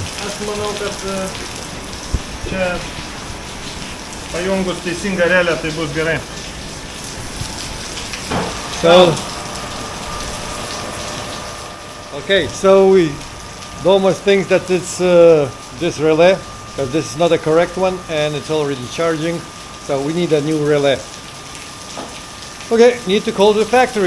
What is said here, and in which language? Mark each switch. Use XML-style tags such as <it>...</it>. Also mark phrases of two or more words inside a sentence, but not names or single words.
<lt>Aš manau, kad čia pajungus teisingą relę, tai bus gerai.</lt> <en>So, okay, so we almost think that it's this relay, because this is not a correct one and it's already charging, so we need a new relay. Okay, need to call the factory.</en>